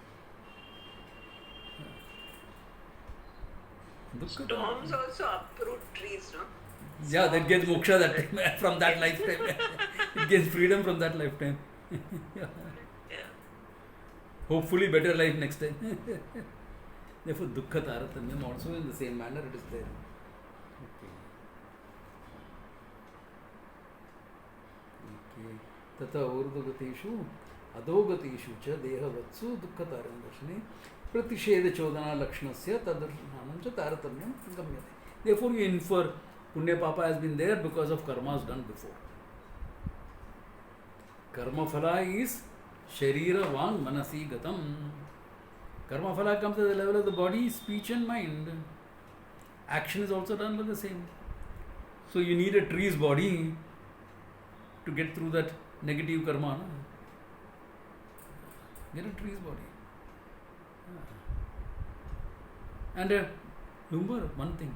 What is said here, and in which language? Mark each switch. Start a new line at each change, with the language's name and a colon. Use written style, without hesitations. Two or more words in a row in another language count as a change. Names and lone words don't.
English: Storms also uproot trees, no? Yeah, that gets moksha that time, from that lifetime. It gets freedom from that lifetime. Yeah. Hopefully better life next time. Therefore,
Sanskrit: दुःखतारतम्यम्
English: also in the same manner it is there. Okay.
Sanskrit: ततः ऊर्ध्वगतेषु अधोगतेषु च देहवत्सु दुःखतारतम्यम् प्रतिषेध चोदना लक्षणस्य तदर्हणम् च तारतम्यम् गम्यते.
English: Therefore, you infer
Sanskrit: पुण्य पाप
English: has been there because of karmas done before.
Sanskrit: कर्म फल is शरीर वाङ् मनसि गतम्. कर्म फल
English: comes at the level of the body, speech and mind. Action is also done by the same. So you need a tree's body to get through that negative karma. No? Get a tree's body. And remember one thing.